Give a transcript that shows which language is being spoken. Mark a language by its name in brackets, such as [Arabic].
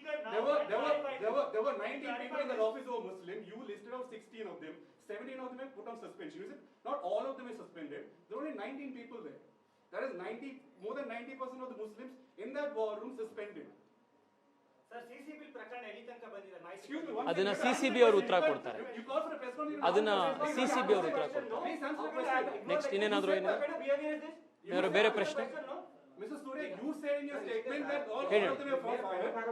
[English] There were 19 people in that office who were Muslim. You listed out 16 of them. 17 of them were put on suspension. You said not all of them are suspended. There were only 19 people there. That is more than 90% of the Muslims in that war room suspended. [Kannada] Sir, CCB ಪ್ರಕರಣ ಎಲ್ಲಿ ತನಕ ಬಂದಿದೆ? ಅದನ್ನ CCB ಅವರು ಉತ್ತರ ಕೊಡ್ತಾರೆ. ಅದನ್ನ CCB ಅವರು ಉತ್ತರ ಕೊಡ್ತಾರೆ. ನೆಕ್ಸ್ಟ್ ಇನ್ನೇನಾದ್ರೂ ಏನಾದ್ರು ಬೇರೆ ಪ್ರಶ್ನೆ? [English] Mr. Surya, you said in your statement that all of them were from fire.